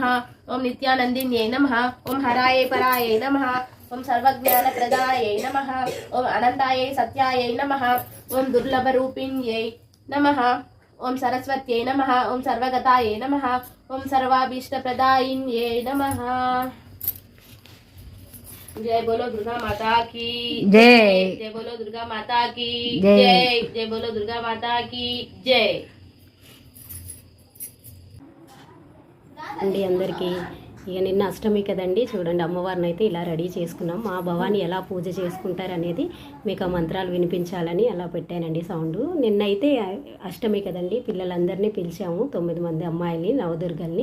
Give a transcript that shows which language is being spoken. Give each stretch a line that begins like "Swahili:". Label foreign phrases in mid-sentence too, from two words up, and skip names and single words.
Sanskrit: ओम नित्यानंदिन्ये नमः। ओम हराय पराय नमः। ओम सर्वज्ञानप्रदाय नमः। ओम अनंताय सत्याय नमः। ओम दुर्लभरूपिण्यै नमः। ओम सरस्वत्यै नमः। ओम सर्वगताय नमः। ओम सर्वाभीष्टप्रदायिन्ये नमः।
Hindi: जय बोलो दुर्गा माता की जय। जय बोलो दुर्गा माता की जय। जय बोलो दुर्गा माता की जय।
Telugu: అండి అందరికీ ఇక నిన్న అష్టమి కదండి, చూడండి అమ్మవారిని అయితే ఇలా రెడీ చేసుకున్నాం. మా భవాని ఎలా పూజ చేసుకుంటారు అనేది మీకు ఆ మంత్రాలు వినిపించాలని అలా పెట్టానండి సౌండ్. నిన్నైతే అష్టమి కదండి, పిల్లలందరినీ పిలిచాము, 9 మంది అమ్మాయిల్ని, నవదుర్గల్ని.